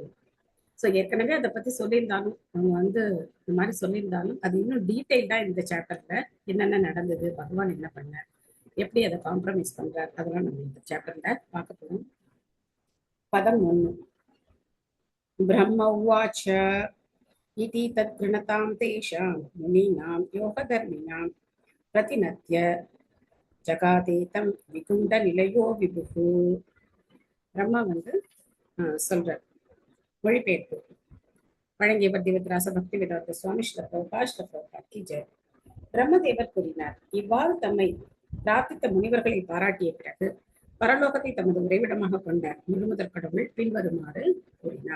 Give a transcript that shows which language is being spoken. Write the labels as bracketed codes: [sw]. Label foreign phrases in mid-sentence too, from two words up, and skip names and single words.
[ta] ஸோ ஏற்கனவே அதை பத்தி சொல்லியிருந்தாலும், அவங்க இந்த மாதிரி சொல்லியிருந்தாலும் அது இன்னும் டீட்டெயில்டா இந்த சாப்டர்ல என்னென்ன நடந்தது, பகவான் என்ன பண்ணார், எப்படி அதை காம்ப்ரமைஸ் பண்றார், அதெல்லாம் நம்ம இந்த சாப்டர்ல பார்க்க போறோம். [sa] பதம் 1. ब्रह्म उवाच इति तत्कृणतां तेषां मुनीनां योगधर्मिणां प्रतिनत्य जगादेतं विकुण्डनिलयो विभुः. [ta] பிரம்மா வந்து சொல்றார். மொழிபெயர்ப்பு வழங்கியவர் திவத்ராச பக்தி வேதாந்த சுவாமி ஸ்ரீல பிரபுபாத் கி ஜெய். பிரம்மதேவர் கூறினார், இவ்வாறு தம்மை பிரார்த்தித்த முனிவர்களை பாராட்டிய பிறகு பரலோகத்தை தமது உறைவிடமாக கொண்ட முழுமுதற் கடவுள் பின்வருமாறு கூறினார்.